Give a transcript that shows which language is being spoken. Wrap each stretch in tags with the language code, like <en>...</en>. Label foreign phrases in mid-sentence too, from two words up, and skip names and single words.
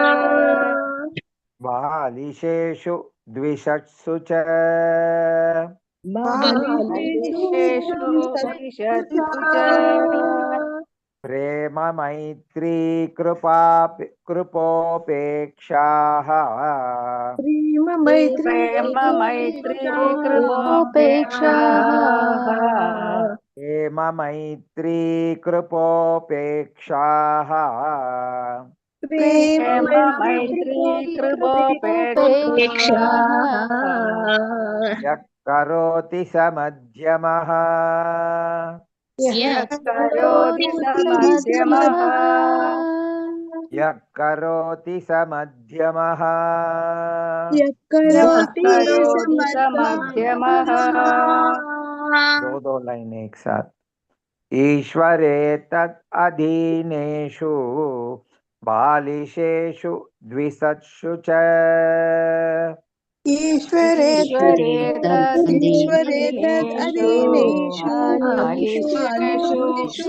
<sa>बालिशेषु द्विषत्सु च బాలిషేషు ద్విషత్సు చ प्रेम मैत्री कृपोपेक्षाः ప్రేమ మైత్రీ కృపోపేక్షాః प्रेम मैत्री कृपोपेक्षाः ప్రేమ మైత్రీ కృపోపేక్షాః यः करोति स मध्यमः. యః కరోతి స మధ్యమః यः करोति स मध्यमः. యః కరోతి స మధ్యమః.</sa> <hi>दो लाइन एक साथ.</hi> <sa>ईश्वरे तत् अधीनेषु बालिशेषु द्विषत्सु च ईश्वरे ईश्वरे तदधीनेषु तदधीनेषु बालिशेषु बालिकेषु</sa>